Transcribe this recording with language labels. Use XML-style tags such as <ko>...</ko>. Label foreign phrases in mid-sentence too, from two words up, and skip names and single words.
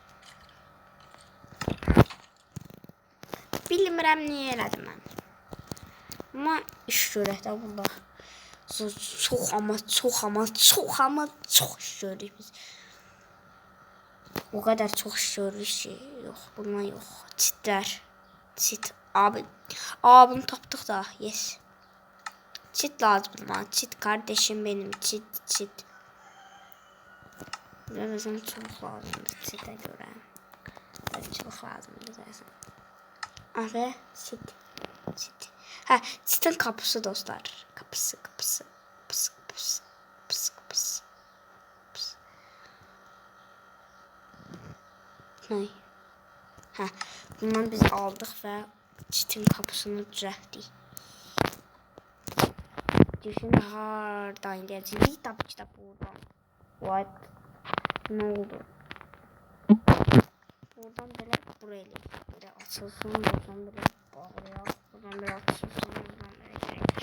<az>Bilmirəm niyə elədim mən. Amma iş görək də burada. Çox iş görürük biz.</az> <tr>O kadar çok iş görürük ki.</tr> <az>Yox, bundan yox. Çitlər. Çit. Abim tapdık da. Yes. Çit</az> <tr>lazım bana. Çit kardeşim benim. Çit.</tr> <az>Bizim çok lazımdır çitə görə. Çok lazımdır zaten. Abi çit. Ha, çitin kapısı dostlar.</az> <tr>Kapısı. Ne?</tr> <az>Ha, bundan biz aldık və çitin kapısını düzəltdik. Düşün hardan gələcək? Tabii ki də buradan. What? Ne oldu? Buradan belə buraya eləyək. Belə açılsın, buradan belə bağlayaq. Buradan belə açılsın, buradan belə gələk.</az>